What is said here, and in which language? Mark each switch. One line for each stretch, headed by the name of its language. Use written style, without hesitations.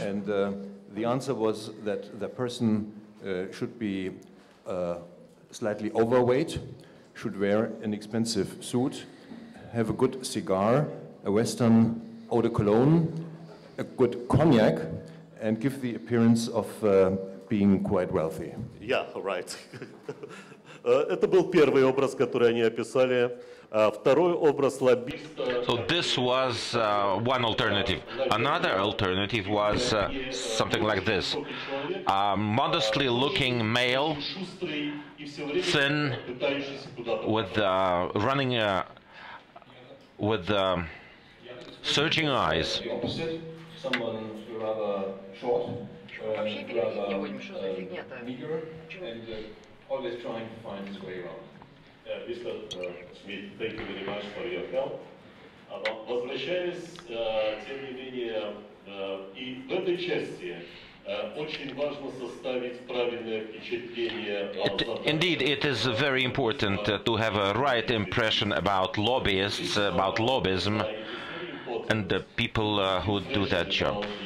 English: And the answer was that the person should be slightly overweight, should wear an expensive suit, have a good cigar, a Western eau de cologne, a good cognac, and give the appearance of being quite wealthy. Yeah, right.
Russian: Это был первый образ, который они описали. Второй образ лоббиста.
English: So this was one alternative. Another alternative was something like this. A modestly looking male, thin, with running with searching eyes. The opposite, someone rather short, rather meager, and always trying to find his way around. Mr. Schmidt, thank you very much for your help.
Russian: Возвращаясь, тем не менее, и в этой части Очень важно составить правильное впечатление о задачах.
English: Indeed, it is very important to have a right impression about lobbyists, about lobbyism, and the people who do that job.